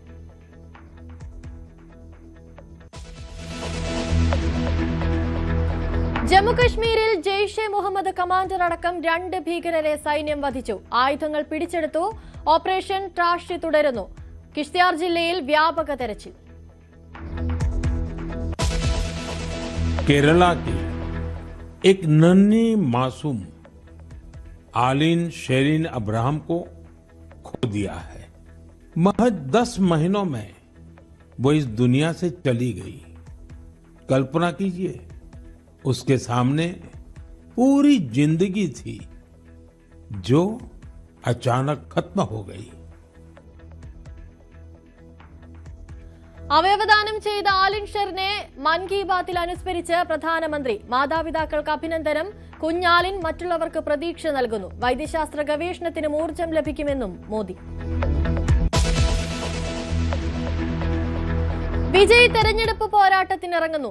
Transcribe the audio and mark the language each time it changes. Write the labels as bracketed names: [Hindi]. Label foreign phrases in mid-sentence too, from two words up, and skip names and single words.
[Malayalam] ജമ്മുകശ്മീരിൽ ജെയ്ഷെ മുഹമ്മദ് കമാൻഡർ അടക്കം 2 ഭീകരരെ സൈന്യം വധിച്ചു. ആയുധങ്ങൾ പിടിച്ചെടുത്തു. ഓപ്പറേഷൻ ട്രാഷി തുടരുന്നു. കിഷ്ത്യാർ ജില്ലയിൽ വ്യാപക തെരച്ചിൽ. [Hindi] केरला की एक नन्ही मासूम आलिन शेरिन अब्राहम को खो दिया है. महज 10 महीनों में वो इस दुनिया से चली गई. कल्पना कीजिए, उसके सामने पूरी जिंदगी थी जो अचानक खत्म हो गई. [Malayalam] അവയവദാനം ചെയ്ത ആലിൻ ഷെറിനെ മൻ കി ബാത്തിൽ അനുസ്മരിച്ച് പ്രധാനമന്ത്രി. മാതാപിതാക്കൾക്ക് അഭിനന്ദനം. കുഞ്ഞാലിൻ മറ്റുള്ളവർക്ക് പ്രതീക്ഷ നൽകുന്നു. വൈദ്യശാസ്ത്ര ഗവേഷണത്തിന് ഊർജ്ജം ലഭിക്കുമെന്നും മോദി. വിജയ് തെരഞ്ഞെടുപ്പ് പോരാട്ടത്തിനിറങ്ങുന്നു.